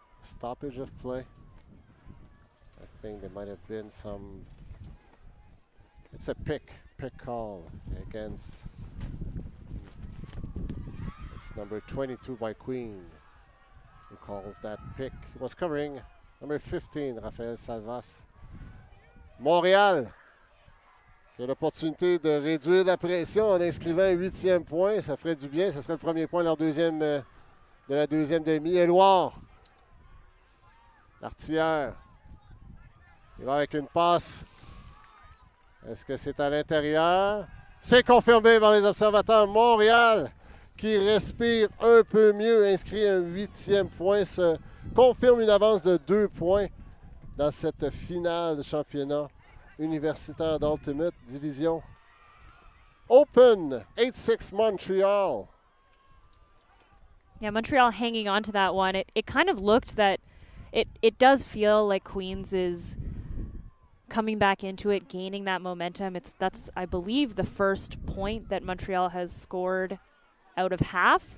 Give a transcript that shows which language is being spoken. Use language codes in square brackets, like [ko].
[en] Stoppage of play. I think there might have been some. It's a pick call against. It's number 22 by Queen, who calls that pick. He was covering number 15, Raphaël Salvas. [fr] Montréal qui a l'opportunité de réduire la pression en inscrivant un 8e point. Ça ferait du bien. Ça serait le premier point de la deuxième demi. Éluard. L'artilleur. Il va avec une passe. Est-ce que c'est à l'intérieur? C'est confirmé par les observateurs. Montréal qui respire un peu mieux, inscrit un 8e point, se confirme une avance de 2 points dans cette finale de championnat universitaire d'Ultimate Division Open. [en] 8-6 Montreal. Yeah, Montreal hanging on to that one. It kind of looked that it does feel like Queens is coming back into it, gaining that momentum. That's I believe the first point that Montreal has scored out of half.